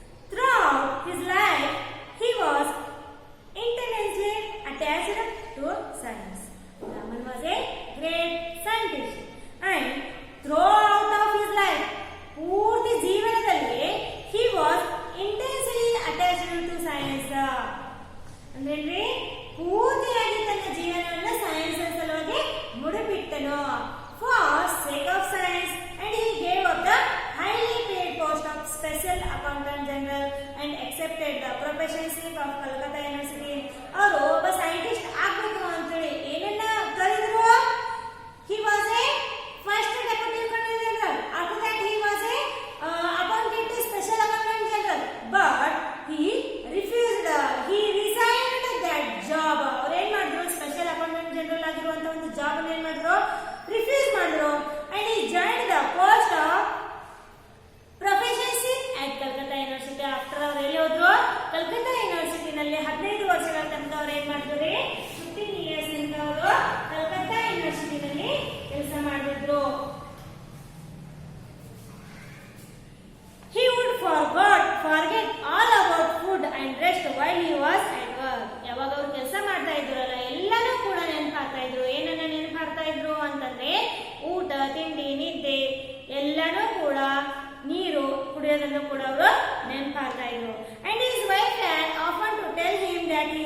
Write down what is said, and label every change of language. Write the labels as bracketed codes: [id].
[en] Throughout his life, he was intensely attached to science. Raman was a great scientist, and throughout of his life, [kn] ಪೂರ್ತಿ ಜೀವನದಲ್ಲಿ [en] he was intensely attached to science. [kn] ಅಂದ್ರೆ ಪೂರ್ತಿಯಾಗಿ ತನ್ನ ಜೀವನವನ್ನು science ಸಲುವಾಗಿ ಮುಡಿಪಿಟ್ಟನು. [en] For sake of science, and he gave up the highly paid post of special accountant general and accepted the professorship of Calcutta University. [kn] ಅವರು ಒಬ್ಬ scientist ಆಗಬೇಕು ಅಂತೇಳಿ ಏನನ್ನ ಕರೆದ್ರು. [en] He was a first deputy accountant general. After that he was a appointed to special accountant general, but he refused. He resigned that job. [kn] ಅವರು ಏನ್ ಮಾಡಿದ್ರು, special accountant general ಆಗಿರುವಂತ ಒಂದು ಜಾಬ್ ಅನ್ನು ಏನ್ ಮಾಡಿದ್ರು, ರಿಫ್ಯೂಸ್ ಮಾಡಿದ್ರು. [en] and he joined the post of professorship at Calcutta University. [kn] after ಅವರು ಎಲ್ಲಿ ಹೋದ್ರು, ಕಲ್ಕತ್ತಾ ಯೂನಿವರ್ಸಿಟಿ ನಲ್ಲಿ 15 ವರ್ಷಗಳ ತನಕ ಅವರು ಏನ್ ಮಾಡಿದ್ರು, 15 years ತನಕ ಅವರು ಕಲ್ಕತ್ತಾ ಯೂನಿವರ್ಸಿಟಿ ನಲ್ಲಿ ಕೆಲಸ ಮಾಡಿದ್ರು. [en] He would forget all about food and rest while he was at work. [kn] ಯಾವಾಗ ಅವರು ಕೆಲಸ ಮಾಡ್ತಾ ಇದ್ರಲ್ಲ, ಎಲ್ಲಾನು ಕೂಡ ನೆನಪಾಗ್ತಾ ಇದ್ರು. ಏನನ್ನ ನೆನಪಾಗ್ತಾ ಇದ್ರು ಅಂತಂದ್ರೆ ಊಟ, ತಿಂಡಿ, ನಿದ್ದೆ ಎಲ್ಲಾನು ಕೂಡ, ನೀರು ಕುಡಿಯೋದನ್ನು ಕೂಡ ಅವರು ನೆನಪಾಗ್ತಾ ಇದ್ರು. [en] And his wife had often to tell him that